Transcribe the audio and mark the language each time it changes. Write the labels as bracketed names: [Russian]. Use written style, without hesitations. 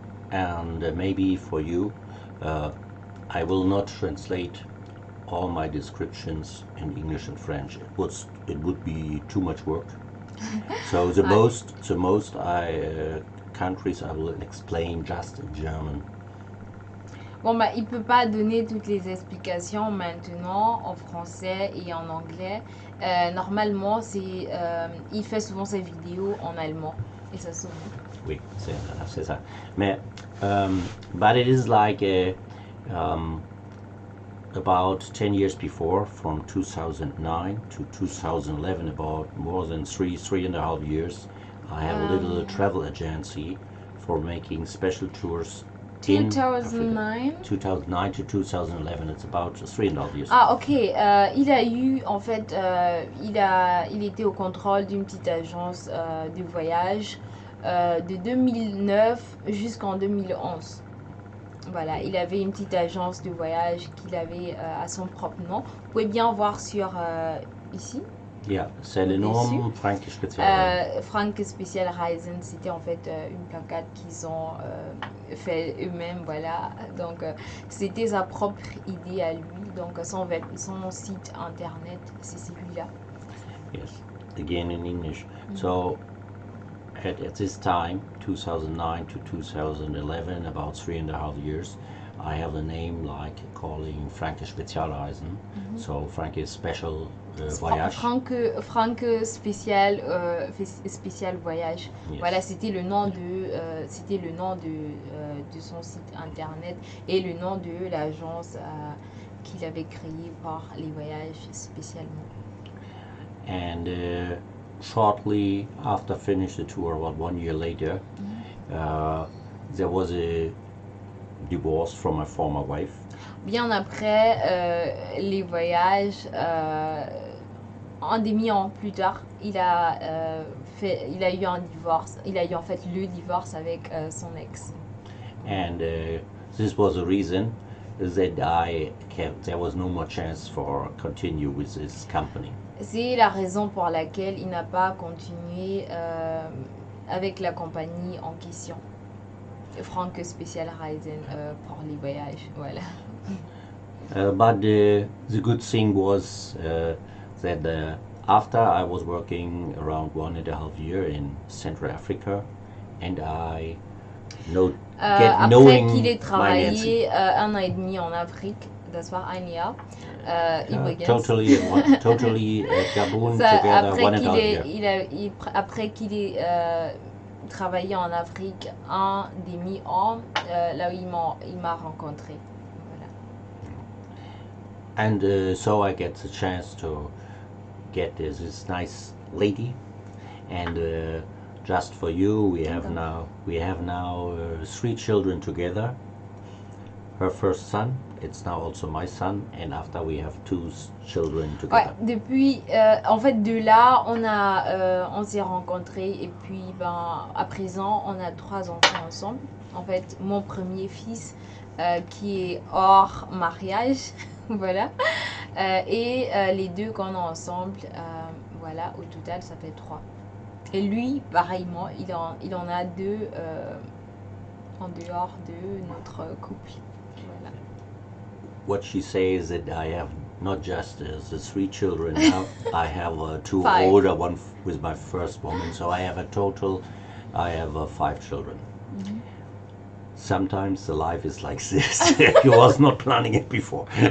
[English] And maybe for you, I will not translate all my descriptions in English and French. It would be too much work. So the most countries I will explain just in German. [French] Bon, bah, il peut pas donner toutes les explications maintenant en français et en anglais. Normalement, il fait souvent ses vidéos en allemand et ça se voit. Oui, c'est ça. [English] Mais, but it is like about 10 years before, from 2009 to 2011, about more than three and a half years, I have a little travel agency for making special tours. 2009 to 2011, it's about 3.5 years. [French] Ah, ok. Il a eu, en fait, il était au contrôle d'une petite agence de voyage de 2009 jusqu'en 2011. Voilà, il avait une petite agence de voyage qu'il avait à son propre nom. Vous pouvez bien voir sur ici. Ja, c'est le Au-dessus. nom Franke Spezialreisen. Franke Special Reisen, c'était en fait une placard qu'ils ont fait eux-mêmes, voilà. Donc c'était sa propre idée à lui. Donc son site internet, c'est celui-là. [English] Yes, again in English. So at this time, 2009 to 2011, about 3.5 years, I have the name like calling Franke Spezialreisen. So Franke Special Voyage. [French] Franke spécial voyage. [English] Yes. [French] Voilà, c'était le nom de son site internet et le nom de l'agence qu'il avait créée pour les voyages spécialement. [English] And shortly after finish the tour, about 1 year later, there was a divorce from my former wife. [French] Bien après les voyages, un demi-an plus tard, il a eu un divorce. Il a eu en fait le divorce avec son ex. [English] And this was the reason that there was no more chance for continue with this company. [French] C'est la raison pour laquelle il n'a pas continué avec la compagnie en question. Franke Special Reisen pour les voyages, voilà. [English] But the good thing was that after I was working around 1.5 years in Central-Afrika, and I [French] après qu'il ait travaillé 1 an et demi en Afrique, [German] das war ein Jahr. [English] Totally Gabun together 1.5 years. [French] Après qu'il ait travaillé en Afrique 1 demi-an, là où il m'a rencontré. Voilà. [English] And so I get the chance to get this nice lady, and just for you, we have now 3 children together. Her first son, it's now also my son, and after we have 2 children together. [French] Ouais, depuis, en fait, de là, on s'est rencontrés et puis, à présent, on a 3 enfants ensemble. En fait, mon premier fils qui est hors mariage, voilà, et les 2 qu'on a ensemble, voilà, au total, ça fait 3. Et lui, pareillement, il en a 2 en dehors de notre couple. Voilà. [English] What she says that I have not just the 3 children now, I have 2 5. older, one with my first woman, so I have 5 children. Mm-hmm. Sometimes the life is like this. You was not planning it before.